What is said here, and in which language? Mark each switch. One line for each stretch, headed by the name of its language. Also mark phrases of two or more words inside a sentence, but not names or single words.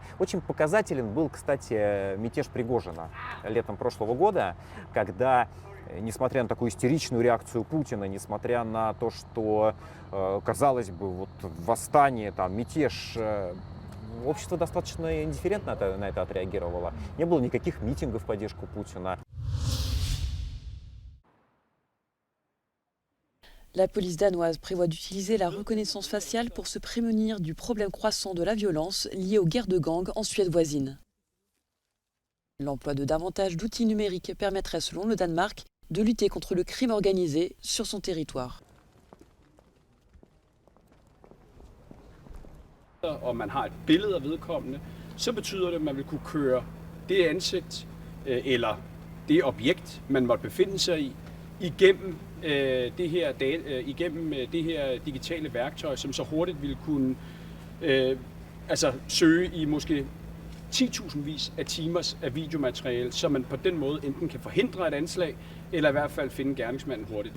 Russian: Очень показателен был, кстати, мятеж Пригожина летом прошлого года, когда, несмотря на такую истеричную реакцию Путина, несмотря на то, что, казалось бы, вот восстание, там, мятеж, общество достаточно индифферентно на это отреагировало. Не было никаких митингов в поддержку Путина.
French: La police danoise prévoit d'utiliser la reconnaissance faciale pour se prémunir du problème croissant de la violence liée aux guerres de gangs en Suède voisine. L'emploi de davantage d'outils numériques permettrait, selon le Danemark, de lutter contre le crime organisé sur son territoire.
Danish: Og man har et billede af vedkommende, så betyder det, at man vil kunne køre det ansigt eller det objekt, man måtte befinde sig i, igennem det her digitale værktøj, som så hurtigt ville kunne søge i måske 10.000 af timers af videomateriale, så man på den måde enten kan forhindre et anslag, eller i hvert fald finde gerningsmanden hurtigt.